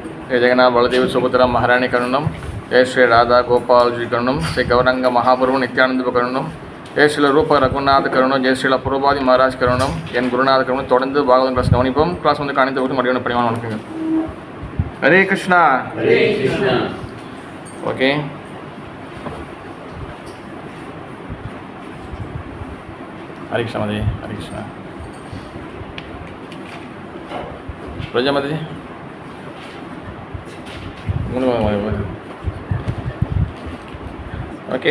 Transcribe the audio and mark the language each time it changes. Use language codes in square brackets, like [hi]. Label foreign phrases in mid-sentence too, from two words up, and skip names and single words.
[sa] जय जगन्नाथ बलदेव सुभद्रा महारानी करुणम, जय श्री राधा गोपाल जी करुणम, श्री गौरंग महाप्रभु नित्यानंद करुणम, जय श्री रूप रघुनाथ करुणम, जय श्री पुरबादी महाराज करुणम, एन गुरुनाथ करुणम. [ta] தொடர்ந்து பாகவதம் கிளாஸ் கவனிப்போம். கிளாஸ் வந்து காணித்த மறுபடியும் பணிவான வணக்கங்க. ஹரே கிருஷ்ணா. ஹரே கிருஷ்ணா. ஓகே, ஹரே கிருஷ்ணா மாதேஜி. ஹரே கிருஷ்ணா. ரோஜா மாதேஜி ஓகே.